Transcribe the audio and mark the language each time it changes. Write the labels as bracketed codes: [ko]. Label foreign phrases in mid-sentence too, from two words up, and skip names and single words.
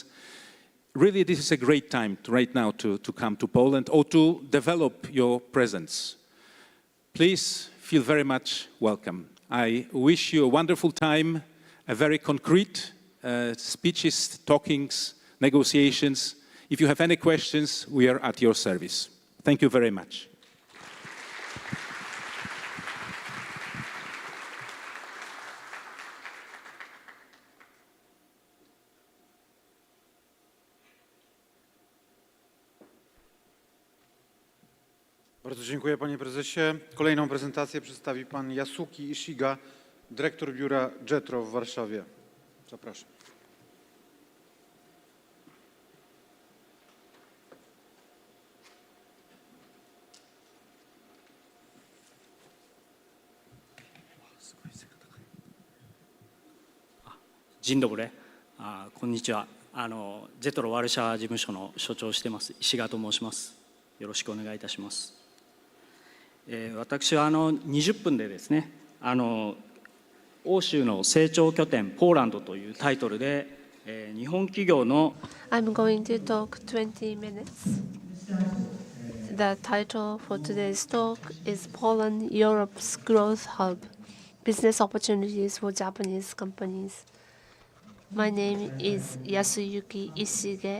[en] Really, this is a great time right now to come to Poland or to develop your presence. Please feel very much welcome. I wish you a wonderful time, a very concrete speeches, talkings, negotiations. If you have any questions, we are at your service. Thank you very much. [pl] Bardzo dziękuję, panie prezesie. Kolejną prezentację przedstawi pan Yasuki Ishiga, dyrektor biura JETRO w Warszawie. Zapraszam. Dzień dobry. [ja] こんにちは。ジェトロワルシャワ事務所の所長をしています石賀と申します。よろしくお願いいたします。私は20分でですね、欧州の成長拠点ポーランドというタイトルで、日本企業の [en] I'm going to talk 20 minutes. The title for today's talk is Poland, Europe's Growth Hub, Business Opportunities for Japanese Companies. My name is Yasuyuki Ishige.